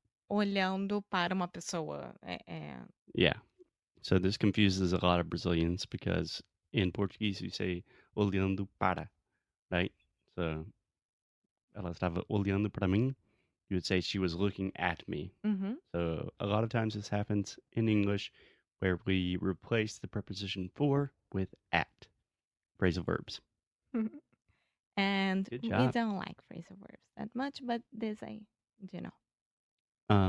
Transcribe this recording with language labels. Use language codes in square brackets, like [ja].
[pt] Olhando para uma pessoa. [en] Yeah. So this confuses a lot of Brazilians because in Portuguese you say [pt] olhando para, [en] right? So [pt] ela estava olhando para mim. [en] You would say she was looking at me. Mm-hmm. So a lot of times this happens in English where we replace the preposition for with at. Phrasal verbs. And Good we job. don't like phrasal verbs that much, but this I do know.